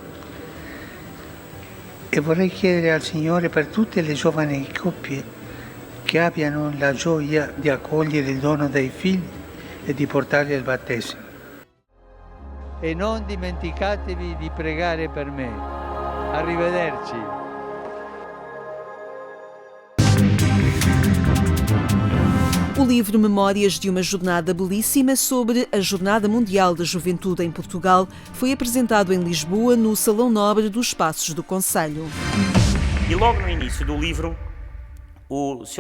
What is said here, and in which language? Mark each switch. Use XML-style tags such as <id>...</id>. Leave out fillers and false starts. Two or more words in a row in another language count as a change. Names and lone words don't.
<it>E vorrei chiedere al Signore per tutte le giovani coppie che abbiano la gioia di accogliere il dono dei figli e di portarli al battesimo. E non dimenticatevi di pregare per me. Arrivederci.</it> <pt>O livro Memórias de uma Jornada Belíssima sobre a Jornada Mundial da Juventude em Portugal foi apresentado em Lisboa no Salão Nobre dos Passos do Conselho. E logo no início do livro, o Sr.</pt>